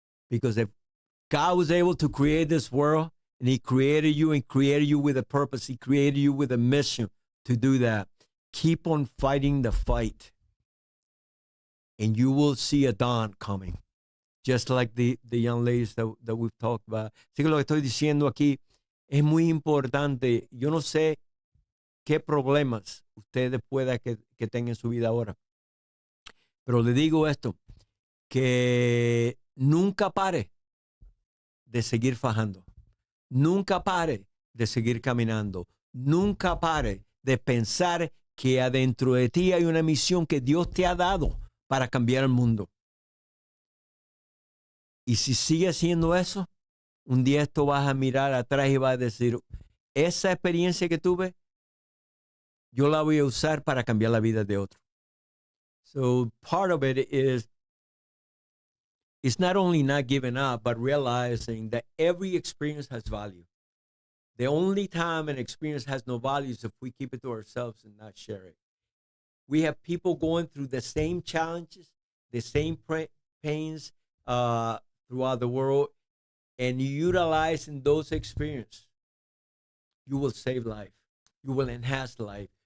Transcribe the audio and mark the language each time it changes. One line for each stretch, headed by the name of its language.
English: Because if God was able to create this world, and He created you with a purpose, He created you with a mission to do that, keep on fighting the fight, and you will see a dawn coming. Just like the young ladies that we've talked about.
Spanish: Así que lo que estoy diciendo aquí es muy importante. Yo no sé qué problemas ustedes pueda que tengan en su vida ahora. Pero le digo esto, que nunca pare de seguir fajando. Nunca pare de seguir caminando. Nunca pare de pensar que adentro de ti hay una misión que Dios te ha dado para cambiar el mundo. Y si sigue haciendo eso, un día esto vas a mirar atrás y vas a decir, esa experiencia que tuve, yo la voy a usar para cambiar la vida de otro.
English: So part of it is, it's not only not giving up, but realizing that every experience has value. The only time an experience has no value is if we keep it to ourselves and not share it. We have people going through the same challenges, the same pains throughout the world, and utilizing those experiences, you will save life. You will enhance life.